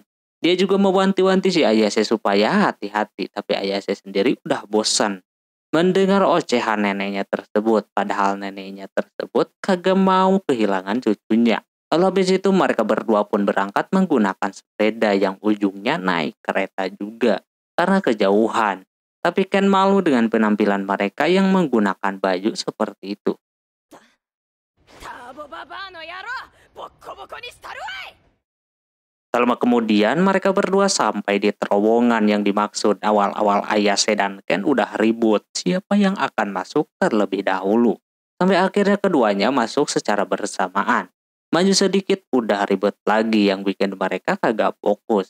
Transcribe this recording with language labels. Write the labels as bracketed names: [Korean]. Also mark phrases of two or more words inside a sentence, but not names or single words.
[Indonesian] Dia juga mewanti-wanti si Ayase supaya hati-hati, tapi Ayase sendiri udah bosan mendengar ocehan neneknya tersebut, padahal neneknya tersebut kagak mau kehilangan cucunya. Lalu habis itu mereka berdua pun berangkat menggunakan sepeda yang ujungnya naik kereta juga karena kejauhan. Tapi Ken malu dengan penampilan mereka yang menggunakan baju seperti itu. [Japanese] ターボババアの野郎、ボッコボコにしたるわい。 [Indonesian] Selama kemudian mereka berdua sampai di terowongan yang dimaksud. Awal-awal Ayase dan Ken udah ribut siapa yang akan masuk terlebih dahulu. Sampai akhirnya keduanya masuk secara bersamaan. Maju sedikit udah ribet lagi yang bikin mereka kagak fokus.